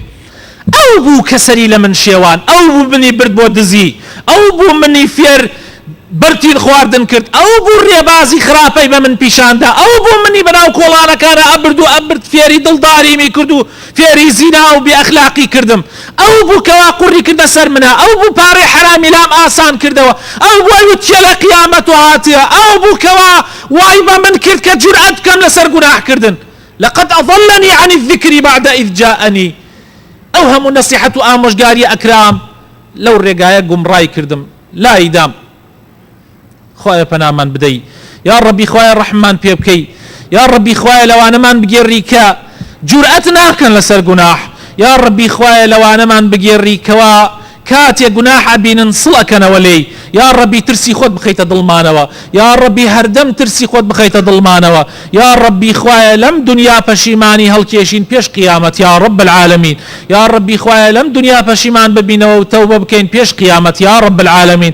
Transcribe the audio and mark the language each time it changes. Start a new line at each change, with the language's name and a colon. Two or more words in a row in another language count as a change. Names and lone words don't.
Central Kurdish: ئەو بوو کە سەری لە من شێوان، ئەو بوو منی برد بۆ دزی، ئەو بوو منی فێر بەرتیل خواردن کرد، ئەو بوو ڕێبازی خراپەی بە من پیشاندا، ئەو بوو منی بەناو کۆڵانەکانە ئەبرد و ئەبرد فێری دڵداریمی کرد و فێری زینا و بێئەخلاقی کردم، ئەو بوو کەوا قوڕی کردە سەر منە، ئەو بوو پارەی حرامی لام ئاسان کردەوە، ئەو بوو وتیە لە قیامەت و هاتیە، ئەو بوو کەوا وای بە من کرد کە جورئەت بکەم لەسەر گوناحکردن.
Arabic: لقد أضلني عن الذكر بعد إذ جاءني.
Central Kurdish: ئەو هەموو نەسیحەت و ئامۆژگاری ئەکرام لەو ڕێگایە گومڕای کردم لای دام. خوایە پەنامان بدەی، یا ڕەبی خوایە ڕەحممان پێ بکەی، یا ڕەبی خوایە لەوانەمان بگێڕی کە جورئەت ناکەن لەسەر گوناح، یا ڕەبی خوایە لەوانەمان بگێڕی کەوا کاتێک گوناح ئەبینن سڵ ئەکەنەوە لێی، یا ڕەبی ترسی خۆت بخەیتە دڵمانەوە، یا ڕەبی هەردەم ترسی خۆت بخەیتە دڵمانەوە، یا ڕەبی خوایە لەم دنیا پەشیمانی هەڵکێشین پێش قیامەت
Arabic: یا ڕەب العالەمین،
Central Kurdish: یا ڕەبی خوایە لەم دنیا پەشیمان ببینەوە و تەوبە بکەین پێش قیامەت
Arabic: یا ڕەب العالەمین.